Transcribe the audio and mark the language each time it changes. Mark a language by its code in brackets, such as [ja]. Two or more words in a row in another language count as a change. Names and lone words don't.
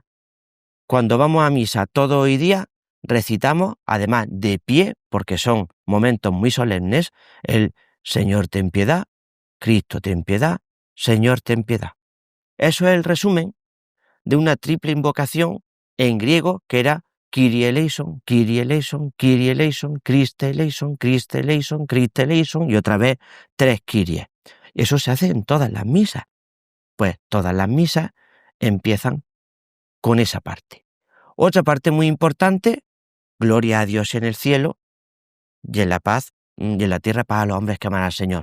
[es] Cuando vamos a misa todo hoy día, recitamos, además de pie, porque son momentos muy solemnes, el Señor ten piedad, Cristo ten piedad, Señor ten piedad. Eso es el resumen de una triple invocación en griego que era [el] Κύριε ἐλέησον, Κύριε ἐλέησον, Κύριε ἐλέησον, Χριστὲ ἐλέησον, Χριστὲ ἐλέησον, Χριστὲ ἐλέησον, [es] y otra vez 3 Kyrie. Eso se hace en todas las misas. Pues todas las misas empiezan con esa parte. Otra parte muy importante, gloria a Dios en el cielo y en la paz y en la tierra paz a los hombres que aman al Señor.